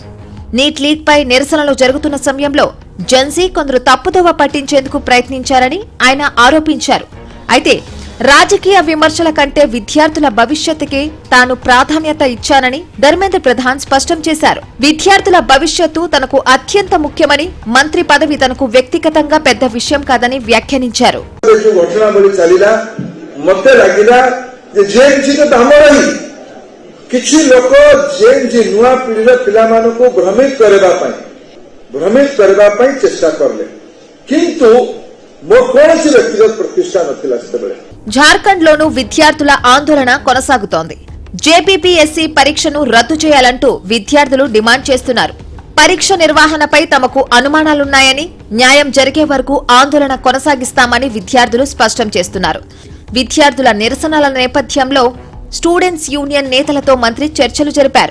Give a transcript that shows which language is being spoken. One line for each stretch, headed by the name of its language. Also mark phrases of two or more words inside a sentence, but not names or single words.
Telugu: నీట్ లీక్ పై నిరసనలు జరుగుతున్న సమయంలో జెన్సీ కొందరు తప్పుదోవ పట్టించేందుకు ప్రయత్నించారని ఆయన ఆరోపించారు. అయితే రాజకీయ విమర్శల కంటే విద్యార్థుల భవిష్యత్తుకే తాను ప్రాధాన్యత ఇచ్చానని ధర్మేంద్ర ప్రధాన్ స్పష్టం చేశారు. విద్యార్థుల భవిష్యత్తు తనకు అత్యంత ముఖ్యమని, మంత్రి పదవి తనకు వ్యక్తిగతంగా పెద్ద విషయం కాదని వ్యాఖ్యానించారు.
Odia: କିଛି ଲୋକ ଯେ ନୂଆ ପିଢ଼ିର ପିଲାମାନଙ୍କୁ ଭ୍ରମିତ କରିବା ପାଇଁ ଚେଷ୍ଟା କଲେ, କିନ୍ତୁ ମୋ କୌଣସି ବ୍ୟକ୍ତିଗତ ପ୍ରତିଷ୍ଠା ନଥିଲା ସେବେଳେ.
Telugu: జార్ఖండ్లోనూ విద్యార్థుల ఆందోళన కొనసాగుతోంది. జేపీపీఎస్సీ పరీక్షను రద్దు చేయాలంటూ విద్యార్థులు డిమాండ్ చేస్తున్నారు. పరీక్ష నిర్వహణపై తమకు అనుమానాలున్నాయని, న్యాయం జరిగే వరకు ఆందోళన కొనసాగిస్తామని విద్యార్థులు స్పష్టం చేస్తున్నారు. విద్యార్థుల నిరసనల నేపథ్యంలో స్టూడెంట్స్ యూనియన్ నేతలతో మంత్రి చర్చలు జరిపారు.